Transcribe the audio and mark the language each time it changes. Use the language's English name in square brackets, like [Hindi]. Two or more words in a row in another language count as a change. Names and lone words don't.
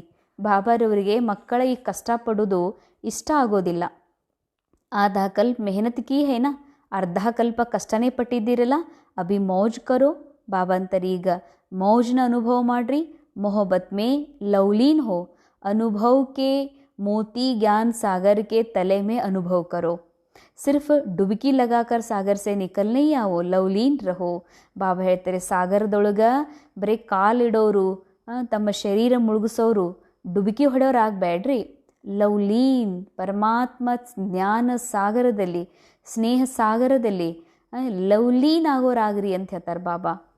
[Kannada] ಬಾಬಾರವರಿಗೆ ಮಕ್ಕಳ ಈ ಕಷ್ಟಪಡೋದು ಇಷ್ಟ ಆಗೋದಿಲ್ಲ. [Hindi] आधा कल्प मेहनत की है ना, [Kannada] ಅರ್ಧ ಕಲ್ಪ ಕಷ್ಟನೇ ಪಟ್ಟಿದ್ದೀರಲ್ಲ, [Hindi] अभी मौज करो. [Kannada] ಬಾಬಾ ಅಂತಾರೆ, ಈಗ ಮೌಜ್ನ ಅನುಭವ ಮಾಡ್ರಿ. [Hindi] मोहब्बत में लवलीन हो, अनुभव के मोती ज्ञान सागर के तले में अनुभव करो. सिर्फ डुबकी लगाकर सागर से निकल नहीं आओ, लवलीन रहो. [Kannada] ಬಾಬಾ ಹೇಳ್ತಾರೆ, ಸಾಗರದೊಳಗ ಬರೀ ಕಾಲಿಡೋರು, ತಮ್ಮ ಶರೀರ ಮುಳುಗಿಸೋರು, ಡುಬುಕಿ ಹೊಡೆಯೋರು ಆಗಬೇಡ್ರಿ. ಲವ್ಲೀನ್ ಪರಮಾತ್ಮ ಜ್ಞಾನ ಸಾಗರದಲ್ಲಿ, ಸ್ನೇಹ ಸಾಗರದಲ್ಲಿ ಲವ್ಲೀನ್ ಆಗೋರಾಗ್ರಿ ಅಂತ ಹೇಳ್ತಾರೆ ಬಾಬಾ.